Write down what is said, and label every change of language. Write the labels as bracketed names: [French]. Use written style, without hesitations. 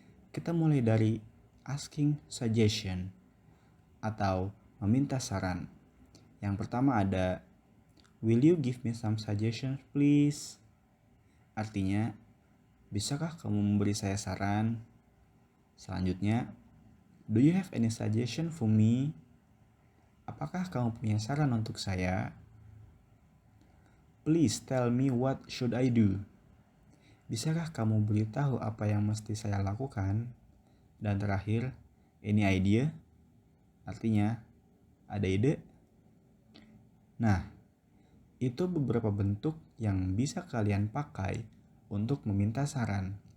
[Indonesian] Kita mulai dari asking suggestion atau meminta saran. Yang pertama ada, [English] will you give me some suggestions please? [Indonesian] Artinya, bisakah kamu memberi saya saran? [English] Selanjutnya, do you have any suggestion for me? [Indonesian] Apakah kamu punya saran untuk saya? [English] Please tell me what should I do? [Indonesian] Bisakah kamu beritahu apa yang mesti saya lakukan? Dan terakhir, [English] any idea? [Indonesian] Artinya, ada ide? Nah, itu beberapa bentuk yang bisa kalian pakai untuk meminta saran.